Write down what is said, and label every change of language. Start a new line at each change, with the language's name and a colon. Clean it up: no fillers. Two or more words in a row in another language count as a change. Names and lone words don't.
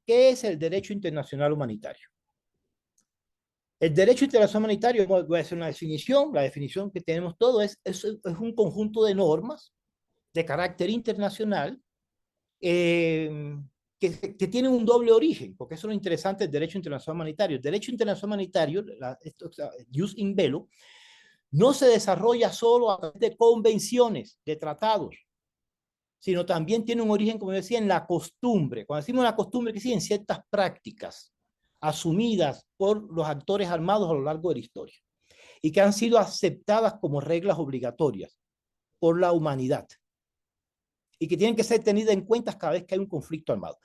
Spanish: ¿Qué es el derecho internacional humanitario? El derecho internacional humanitario, voy a hacer una definición. La definición que tenemos todo es un conjunto de normas de carácter internacional que tienen un doble origen, porque eso es lo interesante del derecho internacional humanitario. El derecho internacional humanitario,
Latin: jus in bello,
Spanish: no se desarrolla solo a través de convenciones, de tratados, sino también tiene un origen, como decía, en la costumbre. Cuando decimos la costumbre, que sí, en ciertas prácticas asumidas por los actores armados a lo largo de la historia y que han sido aceptadas como reglas obligatorias por la humanidad y que tienen que ser tenidas en cuenta cada vez que hay un conflicto armado.